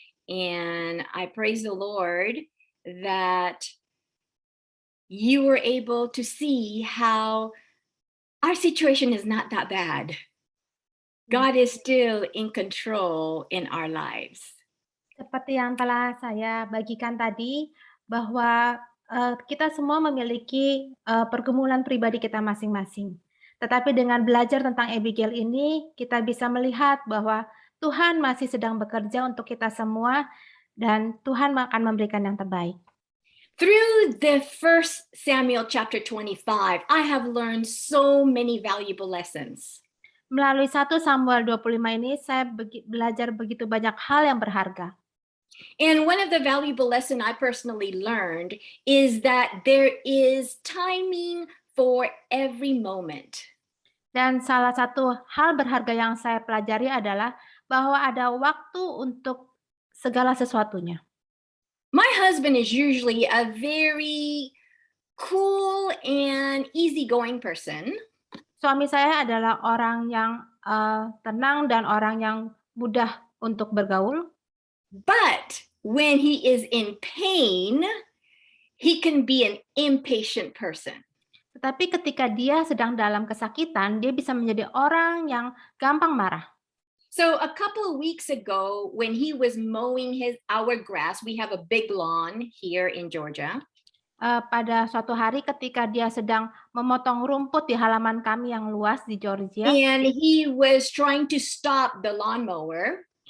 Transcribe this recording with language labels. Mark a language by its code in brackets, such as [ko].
[en] And I praise the Lord that you were able to see how our situation is not that bad. God is still in control in our lives. [id] Seperti yang telah saya bagikan tadi, bahwa kita semua memiliki pergumulan pribadi kita masing-masing. Tetapi dengan belajar tentang Abigail ini, kita bisa melihat bahwa Tuhan masih sedang bekerja untuk kita semua, dan Tuhan akan memberikan yang terbaik. [en] Through the 1 Samuel chapter 25, I have learned so many valuable lessons. [id] Melalui 1 Samuel 25 ini, saya belajar begitu banyak hal yang berharga. [en] And one of the valuable lessons I personally learned is that there is timing for every moment. [id] Dan salah satu hal berharga yang saya pelajari adalah bahwa ada waktu untuk segala sesuatunya. [en] My husband is usually a very cool and easygoing person. [id] Suami saya adalah orang yang tenang dan orang yang mudah untuk bergaul. [en] But when he is in pain, he can be an impatient person. [id] Tetapi ketika dia sedang dalam kesakitan, dia bisa menjadi orang yang gampang marah. [en] So a couple of weeks ago, when he was mowing our grass, we have a big lawn here in Georgia. [id] Pada suatu hari ketika dia sedang memotong rumput di halaman kami yang luas di Georgia, [en] And he was trying to stop the lawnmower.